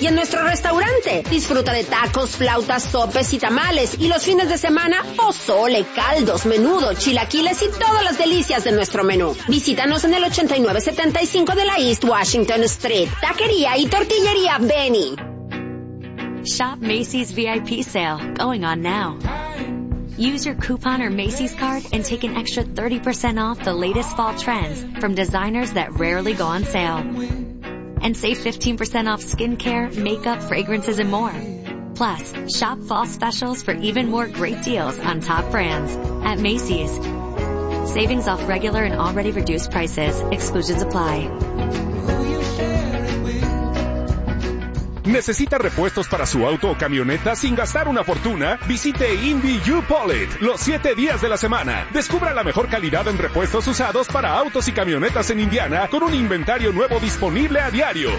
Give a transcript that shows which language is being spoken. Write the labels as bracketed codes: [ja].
[es] Y en nuestro restaurante, disfruta de tacos, flautas, sopes y tamales. Y los fines de semana, pozole, caldos, menudo, chilaquiles y todas las delicias de nuestro menú. Visítanos en el 8975 de la East Washington Street. Taquería y tortillería Benny. [en] Shop Macy's VIP sale going on now. Use your coupon or Macy's card and take an extra 30% off the latest fall trends from designers that rarely go on sale. And save 15% off skincare, makeup, fragrances, and more. Plus, shop fall specials for even more great deals on top brands at Macy's. Savings off regular and already reduced prices. Exclusions apply. [es] ¿Necesita repuestos para su auto o camioneta sin gastar una fortuna? Visite Indy U-Pullet los 7 días de la semana. Descubra la mejor calidad en repuestos usados para autos y camionetas en Indiana con un inventario nuevo disponible a diario.